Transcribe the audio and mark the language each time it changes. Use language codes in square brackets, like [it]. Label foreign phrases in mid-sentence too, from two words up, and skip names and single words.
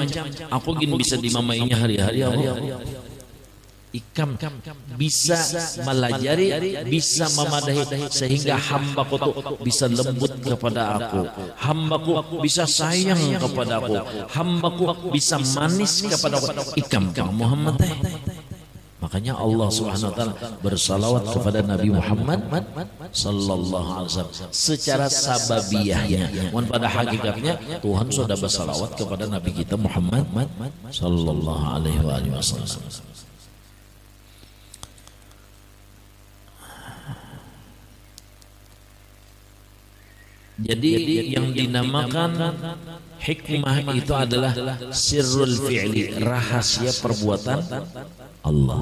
[bjn] Aku gin bisa dimamainya hari-hari aku. Ikam bisa melajari, bisa memadahi, sehingga hambaku tu bisa lembut kepada aku, hambaku bisa sayang kepada aku, hambaku bisa manis kepada aku. [id] Ikam Muhammad teh. Makanya [ar] الله سبحانه وتعالى [id] bersalawat kepada Nabi Muhammad [ar] صلى الله عليه وسلم [id] secara sababiyahnya. Dan pada hakikatnya Tuhan sudah bersalawat kepada Nabi kita Muhammad [ar] صلى الله عليه وسلم. [id] Jadi yang dinamakan hikmah itu adalah [ar] سر الفعل, [id] rahasia perbuatan Allah.